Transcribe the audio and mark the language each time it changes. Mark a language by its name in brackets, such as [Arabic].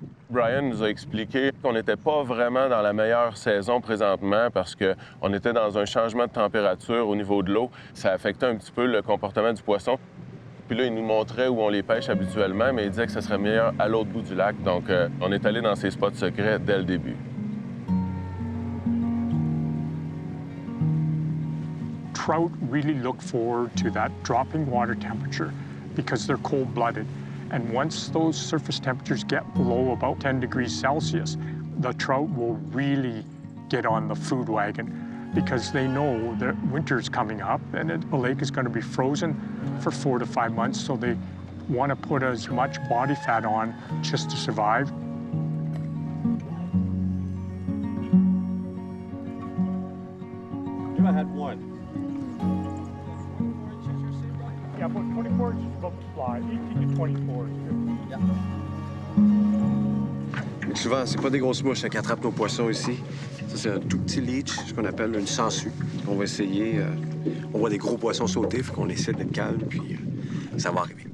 [French] Brian nous a expliqué qu'on n'était pas vraiment dans la meilleure saison présentement parce qu'on était dans un changement de température au niveau de l'eau. Ça affectait un petit peu le comportement du poisson. Puis là, il nous montrait où on les pêche habituellement, mais il disait que ce serait meilleur à l'autre bout du lac. Donc, on est allé dans ces spots secrets dès le début. [English] Trout really look forward to that dropping water temperature because they're cold-blooded. And once those surface temperatures get below about 10 degrees Celsius, the trout will really get on the food wagon because they know that winter's coming up and the lake is going to be frozen for 4 to 5 months, so they want to put as much body fat on just to survive. I had one. Yeah, about 24 inches above the fly, 18 to 24 is good. [French] Mais souvent, c'est pas des grosses mouches qui attrapent nos poissons ici. Ça, c'est un tout petit leech, ce qu'on appelle une sangsue. On va essayer. On voit des gros poissons sauter, faut qu'on essaie d'être calme, puis ça va arriver.